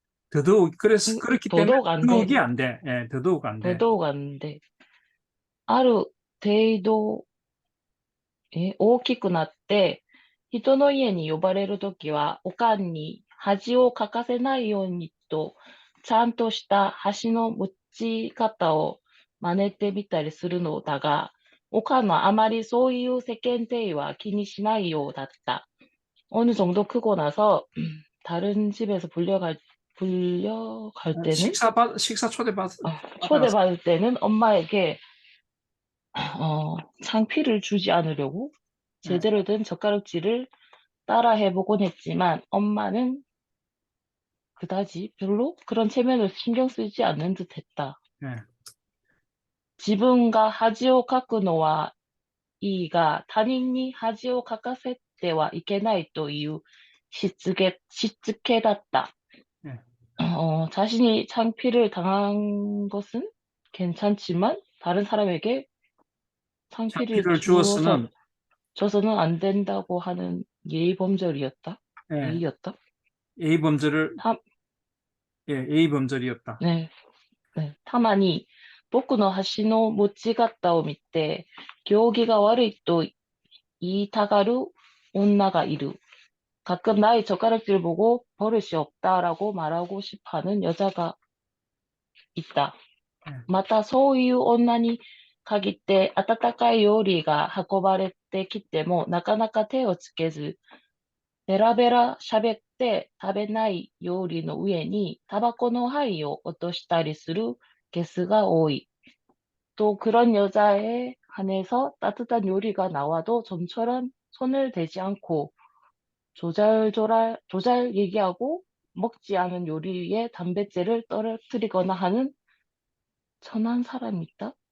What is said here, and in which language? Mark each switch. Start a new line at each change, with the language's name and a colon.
Korean: 더더욱 그렇기 때문에 더더욱이 안 돼. 예, 더더욱 안 돼.
Japanese: ある程度、大きくなって、人の家に呼ばれるときは、おかんに恥をかかせないようにと、ちゃんとした箸の持ち方を真似てみたりするのだが、おかんはあまりそういう世間体は気にしないようだった.
Korean: 어느 정도 크고 나서 다른 집에서 불려갈 때는 식사 초대받을 때는 엄마에게 창피를 주지 않으려고 제대로 된 젓가락질을 따라 해보곤 했지만 엄마는 그다지 별로 그런 체면을 신경 쓰지 않는 듯했다.
Japanese: 自分が恥をかくのはいいが他人に恥をかかせてはいけないというしつけだった.
Korean: 자신이 창피를 당한 것은 괜찮지만 다른 사람에게 창피를 줘서는 안 된다고 하는 예의범절이었다. 예의였다. 예의범절이었다.
Japanese: 네. たまに僕の箸の持ち方を見て、行儀が悪いと言いたがる女がいる.
Korean: 가끔 나의 젓가락질을 보고 버릇이 없다라고 말하고 싶어하는 여자가 있다.
Japanese: またそういう女に限って温かい料理が運ばれてきてもなかなか手をつけず、ベラベラ喋って食べない料理の上にタバコの灰を落としたりするゲスが多い.
Korean: 또 그런 여자에 한해서 따뜻한 요리가 나와도 좀처럼 손을 대지 않고 조잘 얘기하고 먹지 않은 요리에 단백질을 떨어뜨리거나 하는 천한 사람이 있다?